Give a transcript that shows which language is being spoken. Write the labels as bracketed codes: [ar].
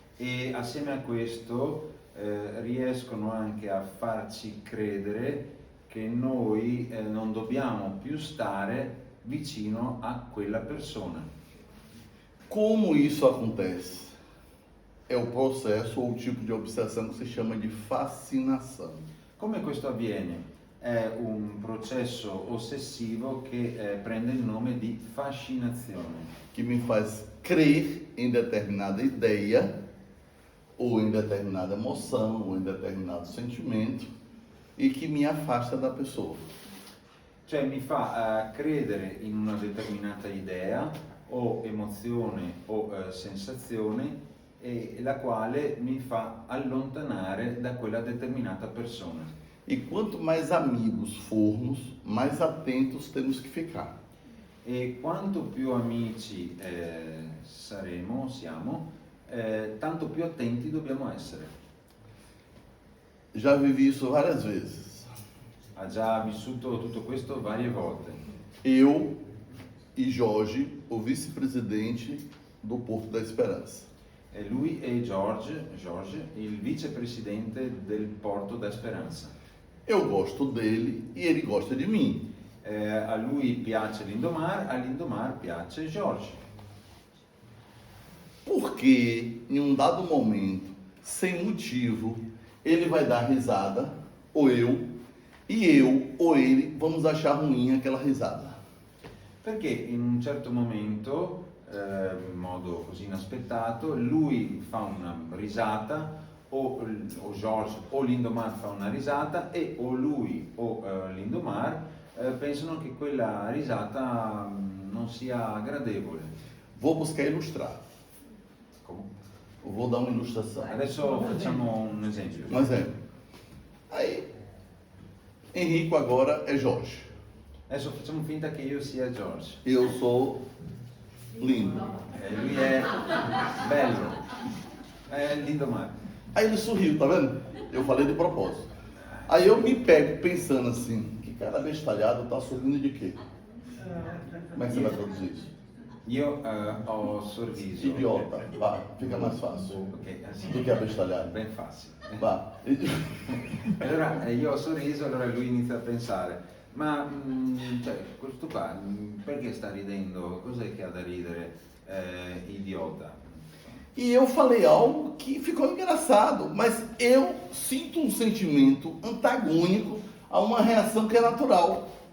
[it] E assieme a questo riescono anche a farci credere che noi non dobbiamo più stare vicino a quella persona. [pt] Como isso acontece? É o processo ou o tipo de obsessão que se chama de fascinação. [it] Come questo avviene? È un processo ossessivo che prende il nome di fascinazione, [pt] Que me faz crer em determinada ideia, ou em determinada emoção, ou em determinado sentimento, e que me afasta da pessoa. [it] cioè mi fa credere in una determinata idea o emozione o sensazione e la quale mi fa allontanare da quella determinata persona. [pt] E quanto mais amigos formos, mais atentos temos que ficar. [it] E quanto più amici siamo, tanto più attenti dobbiamo essere. [pt] Já vivi isso várias vezes. [it] Ha già vissuto tutto questo varie volte. [pt] Eu e Jorge, o vice-presidente do Porto da Esperança. [it] E lui e George, il vicepresidente del Porto da Speranza. [pt] Eu gosto dele e ele gosta de mim. [it] A lui piace Lindomar, a Lindomar piace George. [pt] Porque em um dado momento, sem motivo, ele vai dar risada, ou eu, e eu ou ele vamos achar ruim aquela risada. [it] Perché in un certo momento, in modo così inaspettato, lui fa una risata, o George o Lindomar fa una risata, e o lui o Lindomar pensano che quella risata non sia gradevole. [pt] Vou buscar ilustrar. [it] Come? [pt] Vou dar uma ilustração. [it] Adesso facciamo un esempio. [pt] Um exemplo. Aí, Henrico agora é Jorge. [it] Adesso facciamo finta che io sia George. [pt] Eu sou lindo. [it] Lui è bello, è Lindomar. [pt] Aí ele sorriu, tá vendo? Eu falei de propósito. Aí eu me pego pensando assim, que cara bestalhado tá sorrindo de quê? Como é que você vai traduzir isso? [it] Io ho sorriso. [pt] Idiota, vai, fica mais fácil [it] Ok, sì. [pt] do que abestalhado. [it] Ben facile. [pt] Vai. [it] Allora io ho sorriso, allora lui inizia a pensare, ma cioè, questo qua perché sta ridendo? Cos'è che ha da ridere? Idiota. [pt] E eu falei algo que ficou engraçado, mas eu sinto um sentimento antagônico a uma reação que é natural.